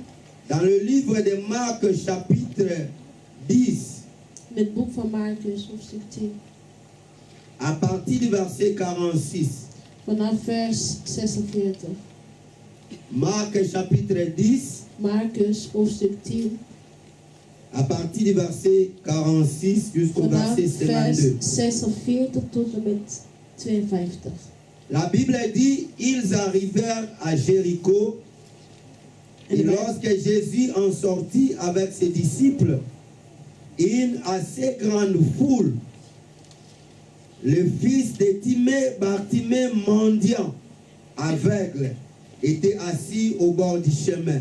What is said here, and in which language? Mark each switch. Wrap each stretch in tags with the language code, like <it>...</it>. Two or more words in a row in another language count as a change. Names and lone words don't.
<fr>dans le livre de Marc chapitre 10</fr> <nl>Met het boek van Marcus, hoofdstuk 10.</nl> <fr>à partir du verset 46.</fr> <nl>Vanaf vers 46.</nl> <fr>Marc chapitre 10</fr> <nl>Marcus, hoofdstuk 10.</nl> <fr>à partir du verset 46 jusqu'au</fr> <nl>Vanaf</nl> <fr>verset</fr> <nl>vers 52. 46 tot en met 52.</nl> <fr>La Bible dit, ils arrivèrent à Jéricho, et lorsque Jésus en sortit avec ses disciples, une assez grande foule, le fils de Timée, Bartimée, mendiant, aveugle, était assis au bord du chemin.</fr>